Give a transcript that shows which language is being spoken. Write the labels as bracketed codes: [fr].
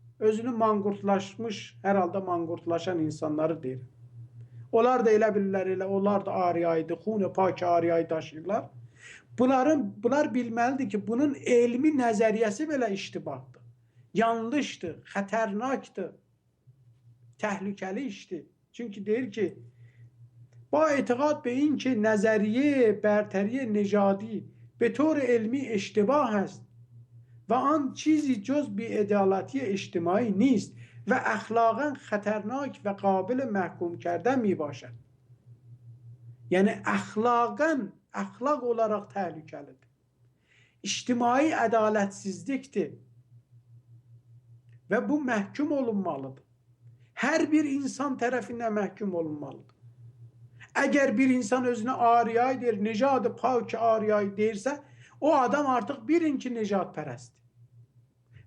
[az] Özünü manqurtlaşmış, hər halda manqurtlaşan insanları deyir. Onlar da elə bilirlər, elə onlar da ariyaydı, xun-i pak ariyayı daşıyırlar. Bunlar bilməlidir ki, bunun elmi nəzəriyyəsi belə iştibahdır. Yanlışdır, xətərnakdır, təhlükəli işdir. [fa] Çünki deyir ki, با اعتقاد به این که نظریه برتری نژادی به طور علمی اشتباه است و آن چیزی جز بی‌عدالتی اجتماعی نیست و اخلاقا خطرناک و قابل محکوم کردن می باشد. یعنی اخلاق [az] olarak təhlükəlidir. İctimai ədaletsizlikdir və bu məhkum olunmalıdır. Hər bir insan tərəfindən məhkum olunmalıdır. Əgər bir insan özünə ariyay deyir, necad-ı pak ariyay deyirsə, o adam artıq bilin ki, necad pərəstdir.